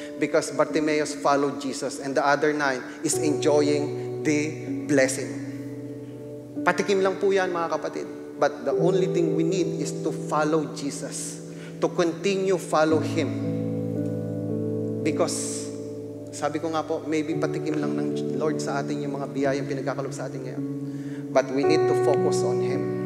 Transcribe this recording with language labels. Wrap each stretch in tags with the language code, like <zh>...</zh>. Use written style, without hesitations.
<en>Because Bartimeus followed Jesus and the other 9 is enjoying the blessing.</en> <tl>Patikim lang po yan, mga kapatid.</tl> <en>But the only thing we need is to follow Jesus. To continue follow Him.</en> <tl>Because, sabi ko nga po, maybe patikim lang ng Lord sa atin yung mga biyayang pinagkakalob sa atin ngayon.</tl> <en>But we need to focus on Him.</en>